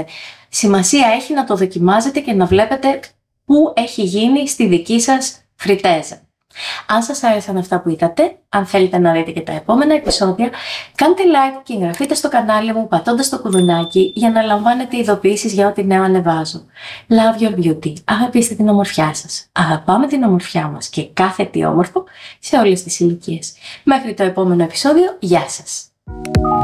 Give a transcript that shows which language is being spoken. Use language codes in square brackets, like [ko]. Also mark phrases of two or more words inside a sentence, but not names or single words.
[el] Σημασία έχει να το δοκιμάζετε και να βλέπετε πού έχει γίνει στη δική σας φριτέζα. Αν σας άρεσαν αυτά που είδατε, αν θέλετε να δείτε και τα επόμενα επεισόδια, κάντε like και εγγραφείτε στο κανάλι μου πατώντας το κουδουνάκι για να λαμβάνετε ειδοποιήσεις για ό,τι νέο ανεβάζω. [en] Love your beauty. [el] Αγαπήστε την ομορφιά σας. Αγαπάμε την ομορφιά μας και κάθε τι όμορφο σε όλες τις ηλικίες. Μέχρι το επόμενο επεισόδιο, γεια σας!